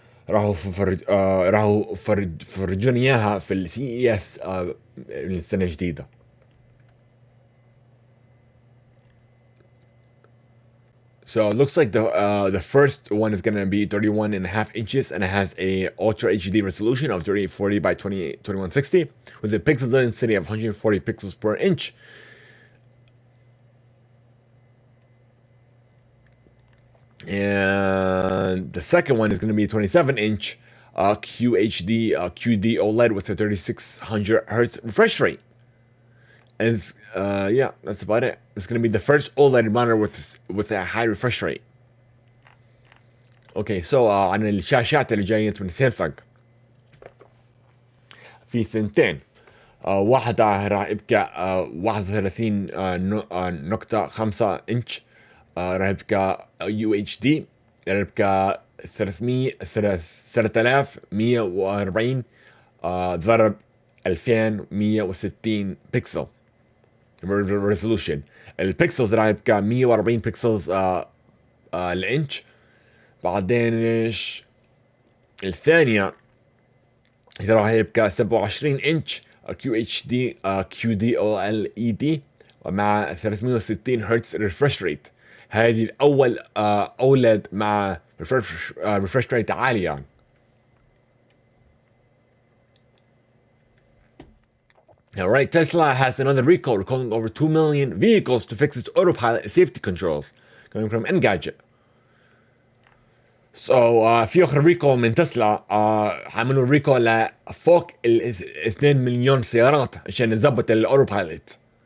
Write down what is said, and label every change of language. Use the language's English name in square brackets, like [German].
[Arabic] راحوا فرجوني اياها في السي اس السنه الجديده. [English] So it looks like the first one is going to be 31.5 inches and it has a Ultra HD resolution of 3040 by 2160 with a pixel density of 140 pixels per inch. And the second one is going to be a 27-inch QHD QD OLED with a 3600 hertz refresh rate. Yeah, that's about it. It's going to be the first OLED monitor with a high refresh rate. [Arabic] Okay, so عن الشاشات اللي جايين من سامسونج في ثنتين. واحدة راح يبقى 31.5 انش راح يبقى UHD راح يبقى 3140 ضرب 2160 بكسل resolution. البكسلز راح يبقى 140 بكسلز الانش. بعدين ايش الثانية راح يبقى 27 انش QHD QD OLED ومع 360 هرتز ريفرش ريت. هذه الأول أولد مع ريفرش ريت عالية. [English] Alright, Tesla has another recall, recalling over 2 million vehicles to fix its autopilot safety controls. coming from Engadget. [Arabic] So في اخر ريكول من تسلا عملوا ريكول لفوق ال 2 مليون سيارات عشان نظبط الاوتو بايلوت.